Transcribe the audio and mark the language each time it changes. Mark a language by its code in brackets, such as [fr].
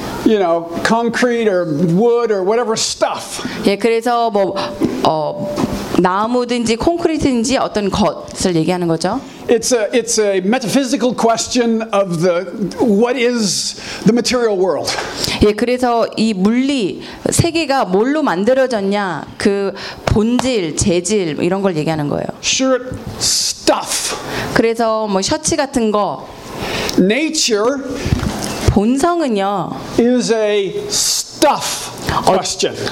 [en] You know, concrete or wood or whatever stuff. [ko] 예, 그래서 뭐 나무든지 콘크리트든지 어떤 것을 얘기하는 거죠. [en] It's a metaphysical question of the what is the material world. [ko] 예, 그래서 이 물리 세계가 뭘로 만들어졌냐 그 본질 재질 이런 걸 얘기하는 거예요. [en] Shirt stuff. [ko] 그래서 뭐 셔츠 같은 거. [en] Nature. [ko] 본성은요. [en] Is a stuff question.